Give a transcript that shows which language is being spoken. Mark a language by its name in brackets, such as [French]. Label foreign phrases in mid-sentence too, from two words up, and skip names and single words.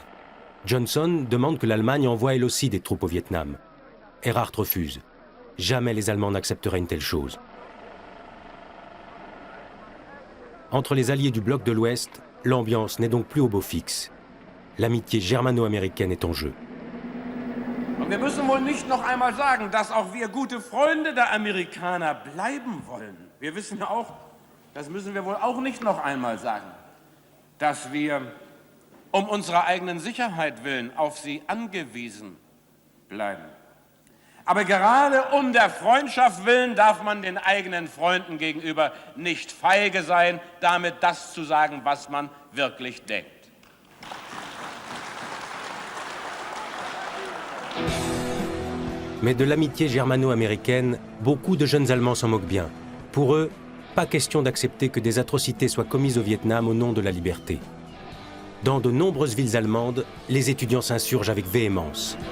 [French] Johnson demande que l'Allemagne envoie elle aussi des troupes au Vietnam. Erhard refuse. Jamais les Allemands n'accepteraient une telle chose. Entre les alliés du bloc de l'Ouest, l'ambiance n'est donc plus au beau fixe. L'amitié germano-américaine est en jeu. [German] Und wir müssen wohl nicht noch einmal sagen, dass auch wir gute Freunde der Amerikaner bleiben wollen. Wir wissen ja auch, das müssen wir wohl auch nicht noch einmal sagen, dass wir unserer eigenen Sicherheit willen auf sie angewiesen bleiben. Aber gerade der Freundschaft willen darf man den eigenen Freunden gegenüber nicht feige sein, damit das zu sagen, was man wirklich denkt. [French] Mais de l'amitié germano-américaine, beaucoup de jeunes Allemands s'en moquent bien. Pour eux, pas question d'accepter que des atrocités soient commises au Vietnam au nom de la liberté. Dans de nombreuses villes allemandes, les étudiants s'insurgent avec véhémence.